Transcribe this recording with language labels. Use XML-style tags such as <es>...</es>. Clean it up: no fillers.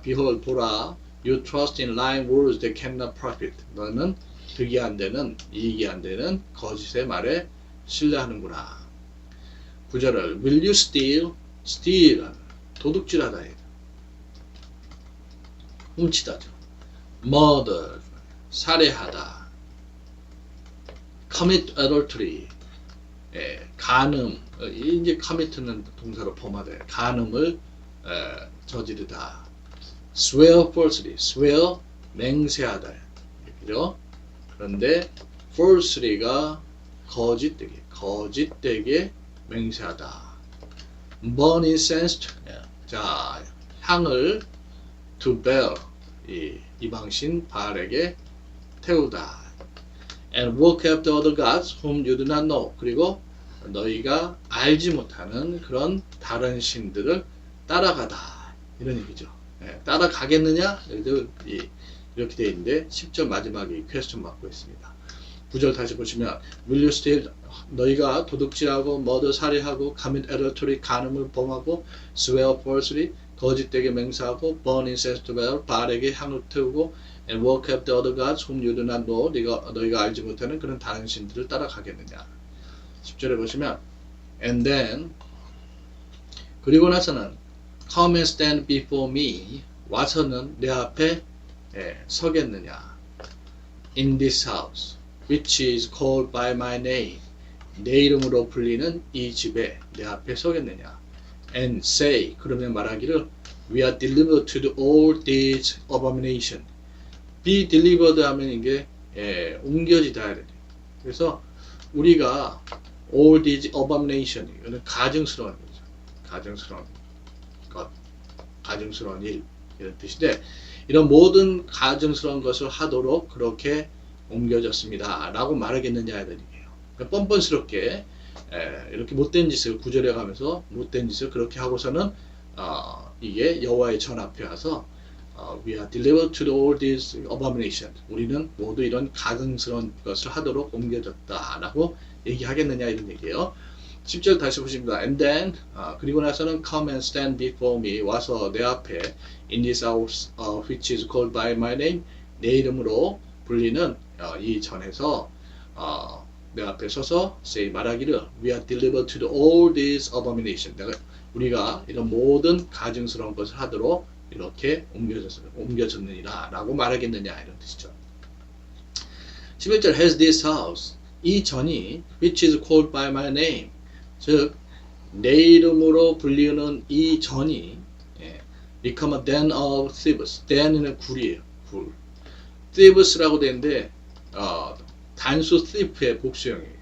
<en>Behold,</en> <ko>보라,</ko> <en>you trust in lying words that cannot profit.</en> <ko>너는 득이 안 되는, 이익이 안 되는 거짓의 말에 신뢰하는구나. 9절을</ko> <en>will you steal,</en> <ko>도둑질하다, 훔치다죠.</ko> <en>murder,</en> <ko>살해하다.</ko> <en>commit adultery,</en> <ko>간음, 이제 commit는 동사로 범하다. 간음을 저지르다.</ko> <en>swear falsely, swear</en> <ko>맹세하다. 그죠? 그런데 falsely가 거짓되게 맹세하다.</ko> <en>burn incense,</en> <ko>자 향을</ko> <en>to bear,</en> <ko>이방신 바알에게 태우다.</ko> <en>and work after other gods whom you do not know.</en> <ko>그리고 너희가 알지 못하는 그런 다른 신들을 따라가다 이런 얘기죠. 따라가겠느냐? 이렇게 되어 있는데 10절 마지막에 퀘스천 받고 있습니다. 9절 다시 보시면</ko> <en>will you steal,</en> <ko>너희가 도둑질하고</ko> <en>murder,</en> <ko>살해하고</ko> <en>commit adultery,</en> <ko>간음을 범하고</ko> <en>swear falsely,</en> <ko>거짓되게 맹세하고</ko> <en>burn incense to bear,</en> <ko>바알에게 향을 태우고</ko> <en>and work after other gods whom you do not know,</en> <ko>너희가 알지 못하는 그런 다른 신들을 따라가겠느냐. 10절에 보시면</ko> <en>and then</en> <ko>그리고 나서는</ko> <en>come and stand before me,</en> <ko>와서는 내 앞에 서겠느냐.</ko> <en>in this house which is called by my name,</en> <ko>내 이름으로 불리는 이 집에 내 앞에 서겠느냐.</ko> <en>and say,</en> <ko>그러면 말하기를</ko> <en>we are delivered to all these abominations. be delivered</en> <ko>하면 이게 옮겨지다. 그래서 우리가</ko> <en>all these abominations,</en> <ko>이거는 가증스러운 거죠. 가증스러운 일 이런 뜻인데 이런 모든 가증스러운 것을 하도록 그렇게 옮겨졌습니다 라고 말하겠느냐 이런 얘기예요. 그러니까 뻔뻔스럽게 이렇게 못된 짓을 구절해 가면서 못된 짓을 그렇게 하고서는 이게 여호와의 전 앞에 와서</ko> <en>we are delivered to all these abominations.</en> <ko>우리는 모두 이런 가증스러운 것을 하도록 옮겨졌다 라고 얘기하겠느냐 이런 얘기예요. 10절 다시 보십니다.</ko> <en>And then</en> <ko>그리고 나서는</ko> <en>come and stand before me,</en> <ko>와서 내 앞에</ko> <en>in this house which is called by my name,</en> <ko>내 이름으로 불리는 이 전에서 내 앞에 서서</ko> <en>say</en> <ko>말하기를</ko> <en>we are delivered to all these abominations.</en> <ko>우리가 이런 모든 가증스러운 것을 하도록 이렇게 옮겨졌느니라 라고 말하겠느냐 이런 뜻이죠. 11절</ko> <en>has this house,</en> <ko>이 전이</ko> <en>which is called by my name,</en> <ko>즉 내 이름으로 불리는 이 전이</ko> <en>become a den of thieves.</en> <ko>den은 굴이에요. 굴. thieves라고 되는데 단수 thief의 복수형이에요.</ko>